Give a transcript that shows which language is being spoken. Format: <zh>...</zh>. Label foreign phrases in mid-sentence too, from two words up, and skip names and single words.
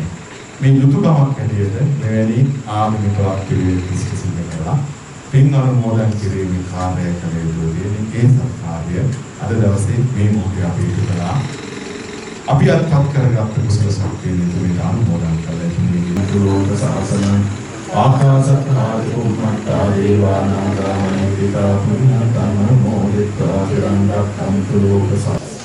<si>මේ යුතුයකමක් හැටියට මෙවැනි ආගමිකවක් පිළිවෙල ඉෂ්ට සිද්ධ කරලා පින් අනුමෝදන් කිරීමේ කාර්යය කළ යුතුයි. මේ සත්කාරය අද දවසේ මේ මොහොතේ අපි ඉදලා අපි අත්පත් කරගත්ත කුසල ශක්තිය නිතරම අනුමෝදන් කරලා ඉන්නේ.</si> <pi>ලෝක සාසන ආකාශත්තාදී උම්මත්තා දේවානාගාමනි පිතා පුඤ්ඤතම මොදිත්වා චිරන්තරක්ඛන්තු ලෝක සාසන</pi>